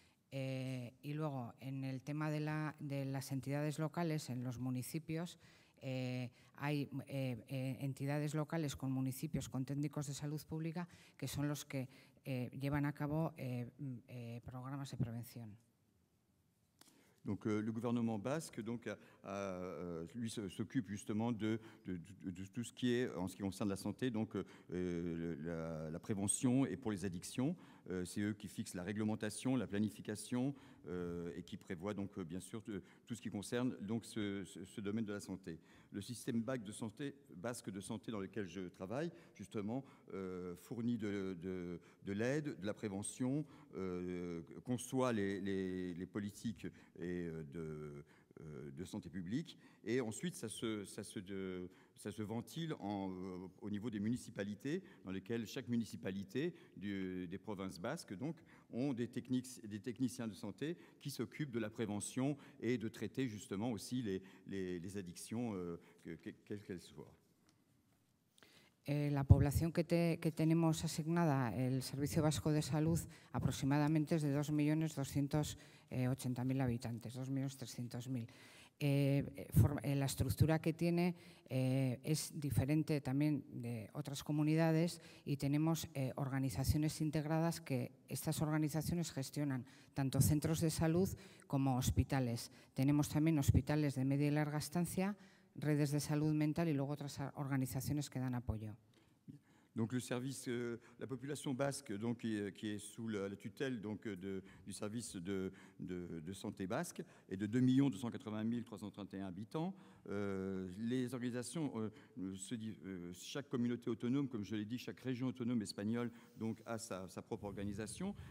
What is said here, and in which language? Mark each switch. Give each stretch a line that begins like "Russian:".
Spanish: Y luego, en el tema de las entidades locales, en los municipios, hay entidades locales con municipios, con técnicos de salud pública, que son los que llevan a cabo programas de prevención.
French: Donc, le gouvernement basque donc, lui s'occupe justement de tout ce qui est, en ce qui concerne la santé, donc la prévention et pour les addictions. C'est eux qui fixent la réglementation, la planification et qui prévoient donc bien sûr tout ce qui concerne donc ce domaine de la santé. Le système basque de santé dans lequel je travaille justement fournit de l'aide, de la prévention, conçoit les politiques de santé publique, et ensuite ça se ventile au niveau des municipalités, dans lesquelles chaque municipalité des provinces basques donc, ont des techniciens de santé qui s'occupent de la prévention et de traiter justement aussi les addictions, quelles qu'elles soient.
Spanish: La población que tenemos asignada el Servicio Vasco de Salud aproximadamente es de 2.280.000 habitantes, 2.300.000. La estructura que tiene es diferente también de otras comunidades y tenemos organizaciones integradas que estas organizaciones gestionan tanto centros de salud como hospitales. Tenemos también hospitales de media y larga estancia, redes de salud mental y luego otras organizaciones que dan apoyo.
French: Donc le service, la population basque donc, qui est sous la tutelle donc, du service de santé basque est de 2 280 331 habitants. Les organisations, chaque communauté autonome, comme je l'ai dit, chaque région autonome espagnole donc, a sa propre organisation.